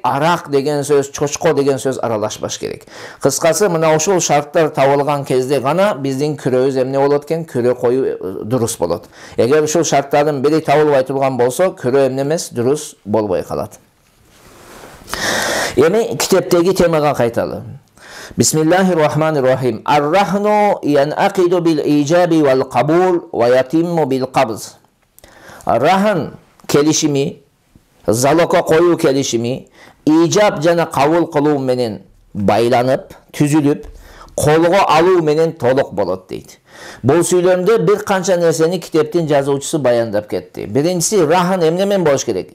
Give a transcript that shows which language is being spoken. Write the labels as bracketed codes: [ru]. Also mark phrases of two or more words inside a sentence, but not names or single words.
[ky] Арак деген сөз, чочко деген сөз аралашпаш керек. Кыскасы, мына ушул шарттар табылган кезде гана биздин күрөөбүз эмне болот экен? Күрөө коюу дурус болот. Эгер ушул шарттардын бири табылбай турган болсо, күрөө эмне эмес, дурус болбой калат. Эми китептеги темага кайталы. [ar] بسم الله الرحمن الرحيم. الرهن ينعقد بالإيجاب والقبول ويتم بالقبض. [ky] Рахн келишими, залоко коюу келишими, ижаб жана кабул кылуу менен байланып, түзүлүп, колго алуу менен толук болот дейт. Бул сүйлөмдө бир канча нерсени китептин жазуучусу баяндап кетти. Биринчиси, рахн эмне менен болуш керек?